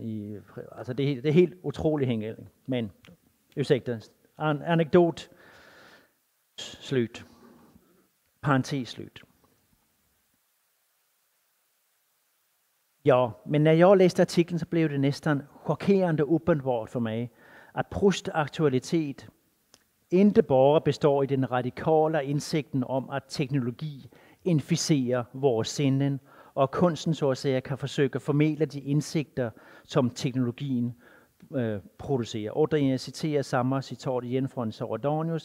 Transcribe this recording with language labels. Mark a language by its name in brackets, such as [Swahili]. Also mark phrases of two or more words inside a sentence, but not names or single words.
[Swedish] Alltså det är helt otroligt hängande. Men, ursäkta, anekdot, slut. Parentes slut. Ja, men när jag läste artikeln så blev det nästan chockerande uppenbart för mig att Prousts aktualitet [Danish] ikke bare består i den radikale indsigten om, at teknologi inficerer vores sinden, og kunsten så at sige kan forsøge at formidle de indsigter, som teknologien producerer. Og jeg citerer samme citat igen fra Sorodonius.